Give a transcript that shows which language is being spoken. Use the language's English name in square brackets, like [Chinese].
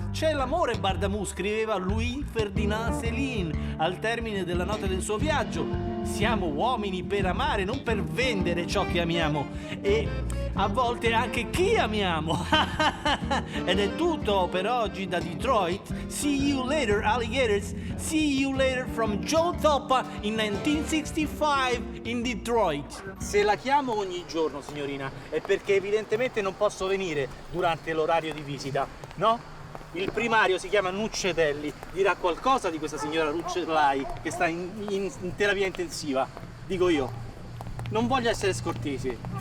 [Italian] C'è l'amore, Bardamù, scriveva Louis Ferdinand Céline al termine della notte del suo viaggio. Siamo uomini per amare, non per vendere ciò che amiamo. E a volte anche chi amiamo. Ed è tutto per oggi da Detroit. [English] See you later, alligators. See you later from Joe Toppa in 1965 in Detroit. [Italian] Se la chiamo ogni giorno, signorina, è perché evidentemente non posso venire durante l'orario di visita, no? Il primario si chiama Nuccetelli, dirà qualcosa di questa signora Ruccellai che sta in terapia intensiva. Dico io, non voglio essere scortesi.